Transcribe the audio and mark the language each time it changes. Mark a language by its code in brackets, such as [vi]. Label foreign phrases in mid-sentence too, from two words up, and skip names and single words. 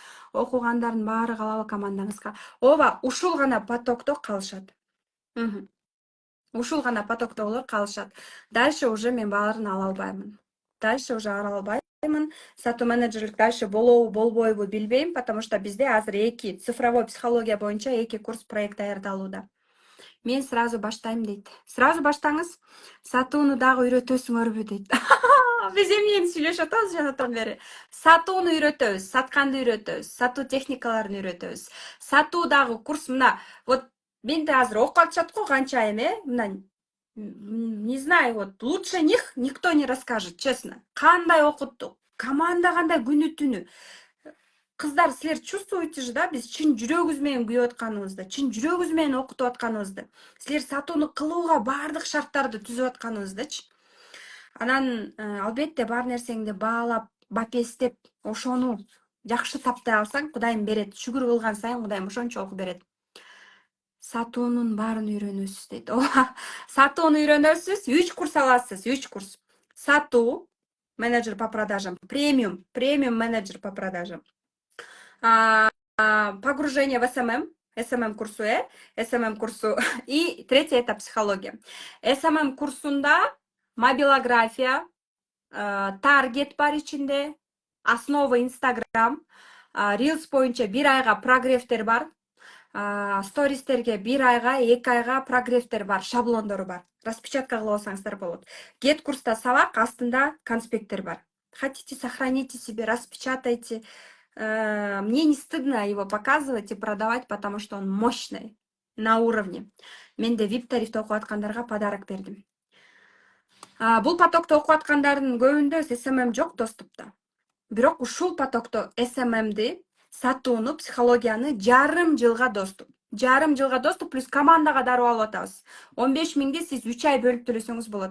[ky] Окугандардын баары калабы командаңызга? Ооба, ушул гана потокто калышат. Ушул гана потокто болор, калышат. Дальше уже мен баарын ала албаймын. Сатуу менеджерлик дальше болобу, болбойбу билбейм, [ru] потому что [ky] бизде азыр 2 [ru] цифровой психология [ky] боюнча 2 курс проект даярдалууда. Мен сразу баштайм дейт. Сразу баштаңыз, сатууну дагы үйрөтөсүңөрбү дейт. Биз эмнени сүйлөшүп атабыз жанатан бери? Сатууну үйрөтөбүз, сатканды үйрөтөбүз, сатуу техникаларын үйрөтөбүз. Сатуу дагы курс мына, вот менде азыр окуп атышат го канча айым, мына [ru] не знаю, вот лучше них никто не расскажет, честно. [ky] Кандай окуттук, команда кандай күнү түнү. Кыздар, силер чувствуете же, да, биз чын жүрөгүбүз менен күйүп атканыбызды, чын жүрөгүбүз менен окутуп атканыбызды. Силер сатууну кылууга баардык шарттарды түзүп атканыбыздычы. Анан албетте бар нерсеңди баалап, бапестеп, ошону жакшы таптай алсаң, Кудайым берет. Шүгүр кылган сайын Кудайым ошончолук берет. Сатуунун баарын үйрөнөсүз дейт. Ооба, сатууну үйрөнөсүз, 3 курс аласыз, 3 курс. [ru] Сатуу, менеджер по продажам, премиум менеджер по продажам. Погружение в [ky] SMM курсу, SMM курсу. [ru] И третий этап психология. [ky] SMM курсунда мобилография, таргет бар ичинде, основа Instagram, Reels боюнча 1 айга прогревтер бар. Стористерге 1 айга, 2 айга прогревтер бар, шаблондору бар. Распечатка кылып алсаңыздар болот. Get курста сабак, астында конспекттер бар. [ru] Хотите, сохраните себе, распечатайте. Мне не стыдно его показывать и продавать, потому что он мощный, на уровне. [ky] Менде VIP тарифте окуп аткандарга подарок бердим. Бул потокто окуп аткандардын көбүндө SMM жок доступта. Бирок ушул потокто SMM'ди, сатууну, психологияны жарым жылга доступ. жарым жылга доступ плюс командага дароо алып атабыз. 15.000ди сиз 3 ай бөлүп төлөсөңүз болот.